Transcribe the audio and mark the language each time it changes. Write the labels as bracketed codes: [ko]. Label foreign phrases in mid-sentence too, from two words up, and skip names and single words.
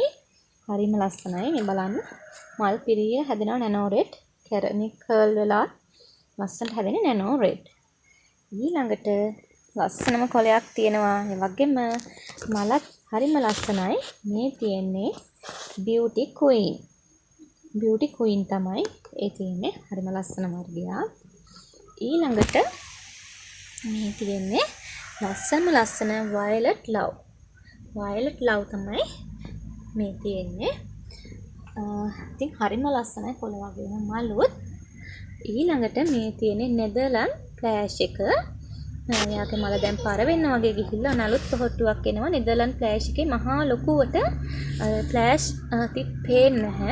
[si] හරිම ලස්සනයි. මේ බලන්න මල් පිරිය හැදෙනවා nano red. කැරණි කර්ල් වෙලා ලස්සනට හැදෙන්නේ nano red. ඊළඟට ලස්සනම කොළයක් තියෙනවා. ඒ වගේම මලත් හරිම ලස්සනයි. මේ තියෙන්නේ beauty queen. beauty queen තමයි ඒ තියෙන්නේ. හරිම ලස්සන වර්ගයක්. ඊළඟට මේ තියෙන්නේ ලස්සන violet love. violet love තමයි මේ තියෙන්නේ. ඉතින් හරිම ලස්සනයි කොළ වගේම මලුත්. ඊළඟට මේ තියෙන්නේ නෙදර්ලන්ඩ් ෆ්ලෑෂ් එක. යාගේ මල දැන් පර වෙන්න වගේ ගිහිල්ලා නලුත් පොහට්ටුවක් එනවා. නෙදර්ලන්ඩ් ෆ්ලෑෂ් එකේ මහා ලොකුවට ෆ්ලෑෂ් තිත් පේන්නේ නැහැ.